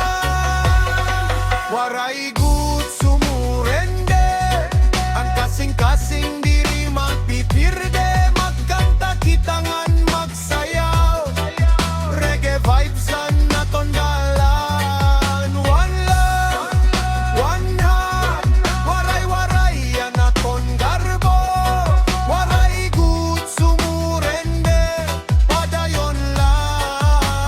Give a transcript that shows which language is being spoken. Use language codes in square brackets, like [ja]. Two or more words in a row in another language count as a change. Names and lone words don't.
[war] Waray good sumurender, ang kasingkasing diri magpipirde. Magkanta kitangan magsayaw, reggae vibes an naton dalan. [en] One love, one heart, [war] waray-waray an naton garbo. Waray good sumurender, padayon lang.